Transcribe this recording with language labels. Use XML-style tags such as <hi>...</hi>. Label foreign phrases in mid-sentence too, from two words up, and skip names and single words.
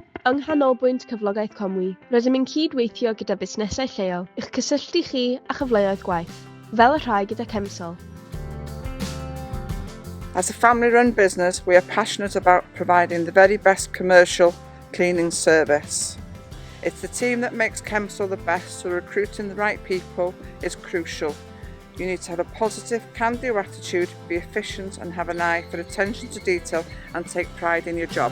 <cy>Yng Nghanolbwynt Cyflogaeth Conwy, rydym yn cydweithio gyda busnesau lleol, i'ch cysylltu chi a chyfleoedd gwaith, fel y rhai gyda Chemsol.</cy> <en>As a family-run business, we are passionate about providing the very best commercial cleaning service. It's the team that makes Chemsol the best, so recruiting the right people is crucial. You need to have a positive, can-do attitude, be efficient and have an eye for attention to detail and take pride in your job.</en>